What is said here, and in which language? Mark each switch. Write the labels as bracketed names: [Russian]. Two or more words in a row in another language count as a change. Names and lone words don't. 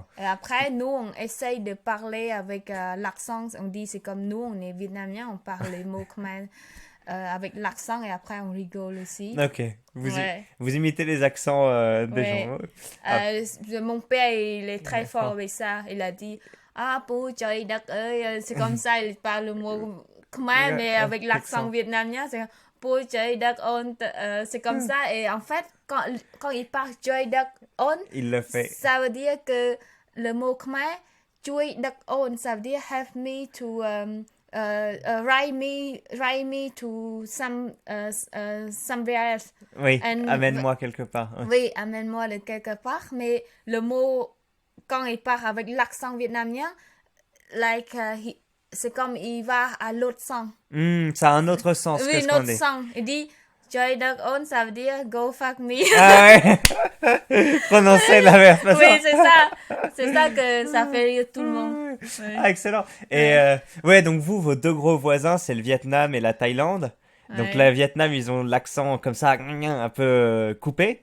[French] Et après, nous, on essaye de parler avec l'accent. On dit, c'est comme nous, on est vietnamien, on parle les mots khmer avec l'accent et après, on rigole aussi. Ok. Ouais. Vous imitez les accents des Ouais. gens. Ah, Mon père, il est très fort avec ça. Il a dit, [Vietnamese] ah, bố trời đất ơi. [French] C'est comme ça, il parle le mot khmer, mais avec l'accent vietnamien. C'est [Vietnamese] bố trời đất ơn. [French] C'est comme ça. Et en fait, quand il parle [Vietnamese] trời đất ơn, [French] il le fait. ça veut dire que le mot khmer, [Khmer] ជួយដឹកអូន, [French] ça veut dire [English] help me to write me to somewhere else. [French] Oui, And- amène-moi quelque part. Ouais. Oui, amène-moi de quelque part, mais le mot, quand il part avec l'accent vietnamien, c'est comme il va à l'autre sens. Ça a un autre sens que Oui, ce notre qu'on dit. sens. Il dit, [Vietnamese] trời đất ơn, [French] ça veut dire [English] go fuck me. [French] Ah ouais. Prononcer la même façon. Oui, c'est ça. C'est ça que ça fait rire tout le monde. Ouais. Ah, excellent. Et ouais, donc vos deux gros voisins, c'est le Vietnam et la Thaïlande. Donc Ouais. le Vietnam, ils ont l'accent comme ça, un peu coupé,